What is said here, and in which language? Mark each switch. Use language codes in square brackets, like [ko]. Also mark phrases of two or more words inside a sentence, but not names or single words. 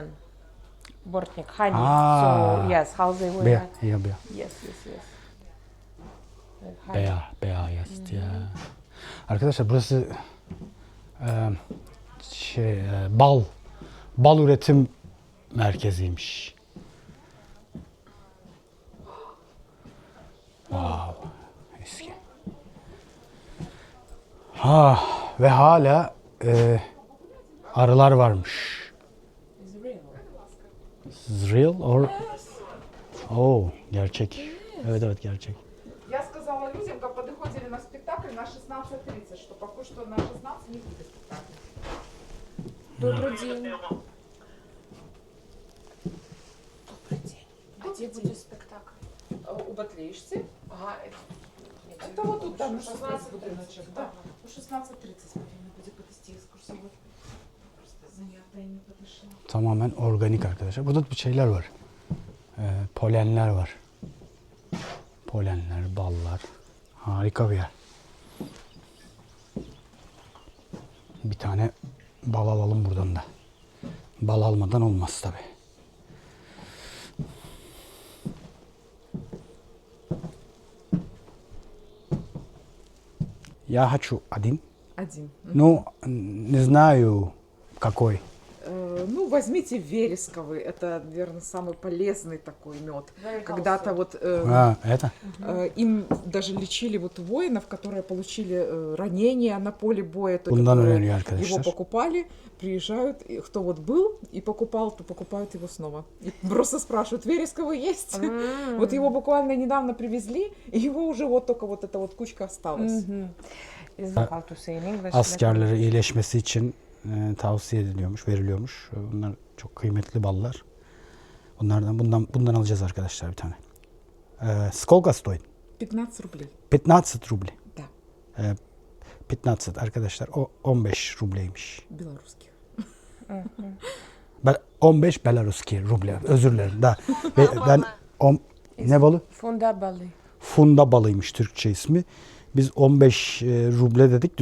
[en] Bortnik, honey. Ah. So yes, how they were. Bea, ya bea. Yes. Honey. [tr] Bea yazdı ya. Arkadaşlar burası bal üretim merkeziymiş. Wow. Eski. Ve hala arılar varmış. [en] Is real or? [tr] Oh, gerçek. Evet gerçek. [ru] Я сказала людям, как подходили на спектакль на 16:30, что пока что на 16 не будет спектакля. Добрый день. Где будет спектакль? У Батлеишцы? Ага, Это вот тут, там, 16 будет будиночек. Да, у 16:30 время будет подвести экскурсовод. Просто занятая не подошла. [tr] Tamamen organik arkadaşlar. Burada bir şeyler var. Polenler var. Polenler, ballar. Harika bir yer. Bir tane bal alalım buradan da. Bal almadan olmaz tabi. [ru] Я хочу один. Один. Ну, не знаю, какой. Ну, возьмите вересковый. Это, наверное, самый полезный такой мед. Когда-то вот Это? им даже лечили вот воинов, которые получили ранения на поле боя, то, [tr] Bundan [ru] которые [tr] öneriyor arkadaşlar. [ru] его покупали, приезжают, и кто вот был и покупал, то покупают его снова. И просто спрашивают, вересковый есть? Вот его буквально недавно привезли, и его уже вот только вот эта вот кучка осталась. [en] How to say in English? [tr] Askerlere iyileşmesi için tavsiye ediliyormuş, veriliyormuş. Bunlar çok kıymetli ballar. Bundan alacağız arkadaşlar bir tane. [ru] Сколько стоит? 15 рублей. [tr] 15 rubli. [ru] Да, [tr] 15 arkadaşlar. O 15 rubleymiş. [ru] белорусских. [tr] 15 Belaruski ruble. Özür dilerim. Ben ne balı? Funda balı. Funda balıymış Türkçe ismi. Biz 15 ruble dedik.